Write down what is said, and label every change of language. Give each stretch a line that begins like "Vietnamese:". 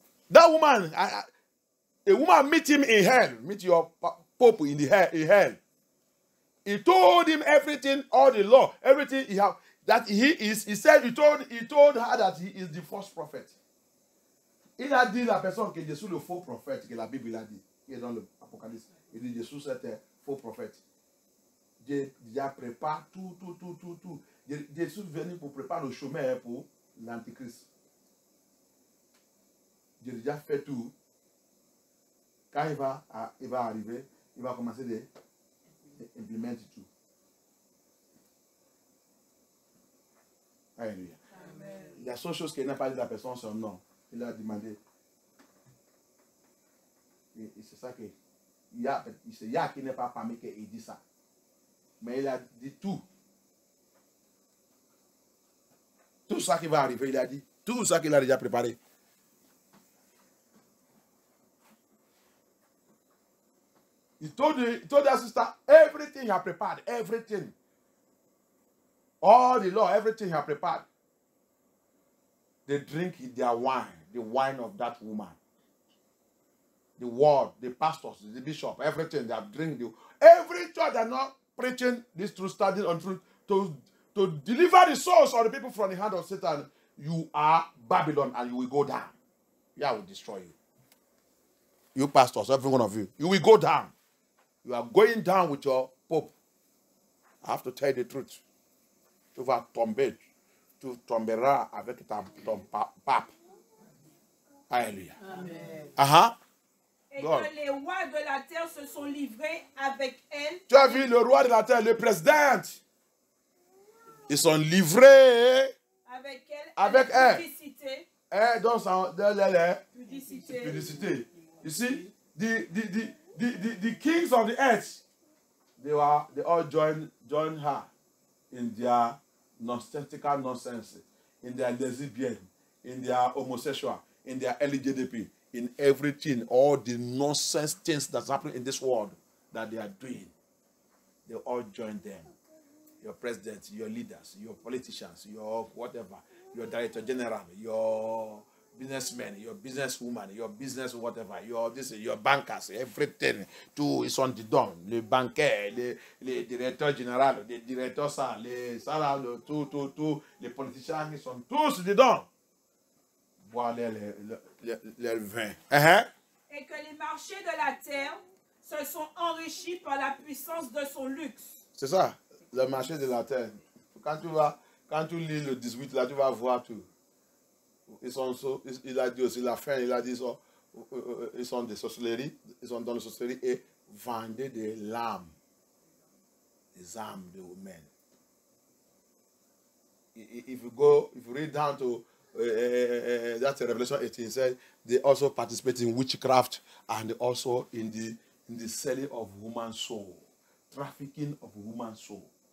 English: That woman, a woman meet him in hell. Meet your pope in hell. He told him everything, all the law, everything he have. That he is. He said he told her that he is the false prophet.
French: Il a dit la personne que Jésus le faux prophète, que la Bible a dit, qui est dans l'Apocalypse. Il dit Jésus c'était faux prophète. Dieu prépare tout. Jésus est venu pour préparer le chemin pour l'Antichrist. Dieu a déjà fait tout. Quand il va arriver, il va commencer à implémenter tout. Alléluia. La seule chose qu'il n'a pas dit à la personne, c'est un nom. Il a demandé. Et c'est ça que. Il y a qui n'est pas parmi qu'il dit ça. Mais il a dit tout. Tout ça qui va arriver, il a dit. Tout ça qu'il a déjà préparé.
English: He told the sister everything he had prepared. Everything. All the law, everything he had prepared. They drink their wine, the wine of that woman. The word, the pastors, the bishop, everything, they have drink. Every church they are not preaching this truth, studying on truth, to deliver the souls of the people from the hand of Satan. You are Babylon and you will go down. Yeah, I will destroy you. You pastors, every one of you, you will go down. You are going down with your pope. I have to tell you the truth.
French: Tu vas tomber. Tu tomberas avec ton pape. Alléluia. Amen. Et que les rois de la terre se sont livrés avec elle. Tu as vu le roi de la terre, le président. Ils sont livrés avec elle, pudicité. Dans Pudicité. pudicité.
English: You see, the kings of the earth, they all joined her in their nonsensical nonsense, in their lesbian, in their homosexual, in their LGBT, in everything, all the nonsense things that's happening in this world that they are doing. They all join them. Your president, your leaders, your politicians, your whatever, your director general, your businessmen, your businesswoman, your business whatever, your bankers, everything,
French: tout, ils sont dedans. Les banquiers, les directeurs généraux, les directeurs ça, les salariés, tout, les politiciens, ils sont tous dedans. Boire le vin. Et que les marchés de la terre se sont enrichis par la puissance de son luxe. C'est ça, le marché de la terre. Quand tu lis le 18, là, tu vas voir tout. Il a dit aussi, la fin, il a dit, ils sont des sorcelleries, ils sont dans la sorcellerie et vendaient des lames, des âmes de humains.
English: If you read down to that's Revelation 18, said they also participate in witchcraft and also in the selling of human soul, trafficking of human soul.